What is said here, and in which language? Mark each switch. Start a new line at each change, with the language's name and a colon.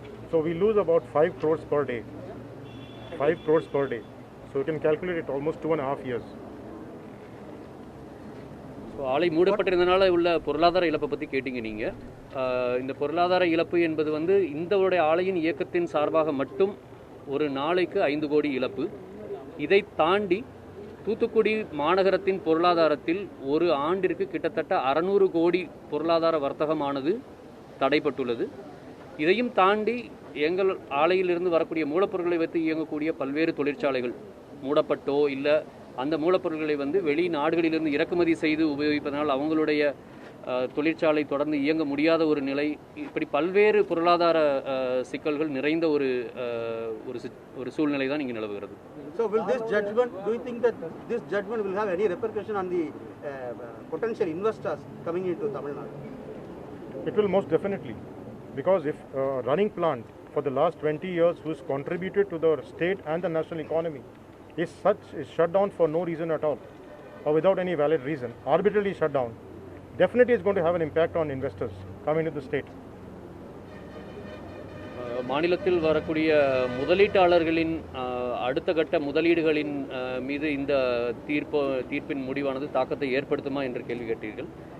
English: So we lose about 5 crores per day. 5 crores per day. So you can calculate it almost 2.5 years.
Tamil: So ஆலை மூடப்பட்டிருந்தனால உள்ள பொருளாதார இழப்பை பற்றி கேட்டிங்க நீங்கள். இந்த பொருளாதார இழப்பு என்பது வந்து இந்த ஆலையின் இயக்கத்தின் சார்பாக மட்டும் ஒரு நாளைக்கு 5 கோடி இழப்பு. இதை தாண்டி தூத்துக்குடி மாநகரத்தின் பொருளாதாரத்தில் ஒரு ஆண்டிற்கு கிட்டத்தட்ட 600 கோடி பொருளாதார வர்த்தகமானது தடைப்பட்டுள்ளது. இதையும் தாண்டி எங்கள் ஆலையிலிருந்து வரக்கூடிய மூலப்பொருட்களை வைத்து இயங்கக்கூடிய பல்வேறு தொழிற்சாலைகள் மூடப்பட்டோ இல்லை அந்த மூலப்பொருட்களை வந்து வெளிநாடுகளிலிருந்து இறக்குமதி செய்து உபயோகிப்பதனால் அவங்களுடைய தொழிற்சாலை தொடர்ந்து இயங்க முடியாத ஒரு நிலை, இப்படி பல்வேறு பொருளாதார சிக்கல்கள் நிறைந்த ஒரு சூழ்நிலை தான் இங்கே நிலவுகிறது.
English: So will this judgment, do you think that this judgment will have any repercussion on the potential investors coming into Tamil Nadu? It will most definitely, because if running plant for the last 20 years who's contributed to the state and the national economy is shut down for no reason at all or without any valid reason, arbitrarily shut down, definitely is going to have an impact on investors coming to the state.
Tamil: மாநிலத்தில் வரக்கூடிய முதலீட்டாளர்களின் அடுத்த கட்ட முதலீடுகளின் மீது இந்த தீர்ப்பின் முடிவானது தாக்கத்தை ஏற்படுத்துமா என்று கேள்வி கேட்டீர்கள்.